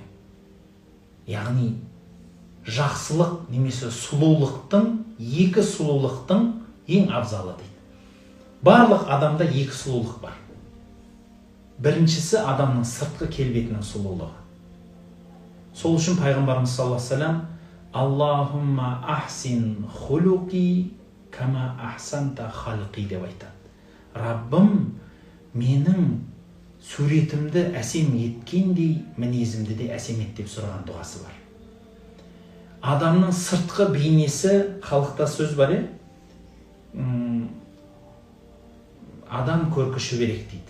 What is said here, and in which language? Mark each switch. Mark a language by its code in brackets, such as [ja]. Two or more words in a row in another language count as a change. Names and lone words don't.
[kk] Яғни жақсылық немесе сұлулықтың, екі сұлулықтың ең абзалы дейді. Барлық адамда екі сұлулық бар. Біріншісі адамның сыртқы келбетінің сұлулығы. Сол үшін пайғамбарымыз [ar] صلى الله عليه وسلم اللهم أحسن خلقي كما أحسنت خلقي [kk] деп айтады. Раббым, менің суретімді әсем еткендей мінезімді де әсем ет деп сұраған дұғасы бар. Адамның сыртқы бейнесі, халықта сөз бар, адам көркі шүберек дейді.